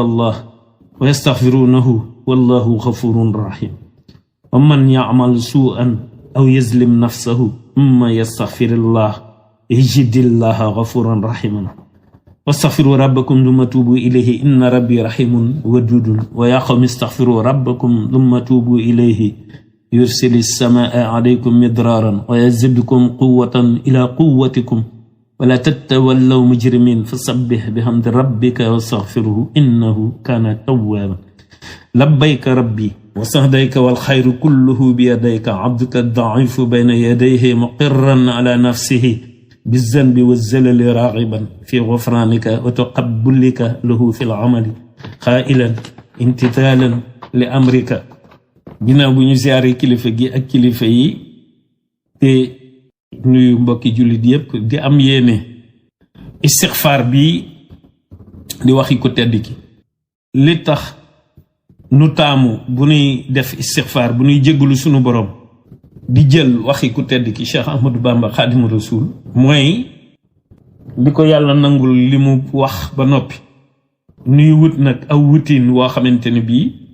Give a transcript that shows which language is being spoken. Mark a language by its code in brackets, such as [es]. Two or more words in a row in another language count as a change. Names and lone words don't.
[ar] الله ويستغفرونه والله غفور رحيم ومن يعمل سوءا أو يظلم نفسه ثم يستغفر الله يجد الله غفورا رحيما واستغفروا ربكم ثم توبوا إليه إن ربي رحيم ودود ويا قوم استغفروا ربكم ثم توبوا إليه يرسل السماء عليكم مدرارا ويزدكم قوة إلى قوتكم ولا تتولوا مجرمين فسبح بحمد ربك واستغفره إنه كان توابا لبيك ربي وسعديك والخير كله بيديك عبدك الضعيف بين يديه مقرا على نفسه بذنبه وزلله راغبا في غفرانك وتقبلك له في العمل سائلا امتثالا لأمرك. [wo] ginnaaw bu ñu ziyaare kilifa gi ak kilifa yi te nuyu mbokki jullit yépp di am yéene istixfaar bi di waxi ko tedd ki li tax nu taamu bu nuy def istixfaar bu nuy jéggalu sunu borom di jël waxi ku tedd ki Cheikh Ahmadou Bamba Xaadimu Rasuul mooy li ko yàlla nangul li mu wax ba noppi nuy wut nag aw wutiin woo xamante ne bii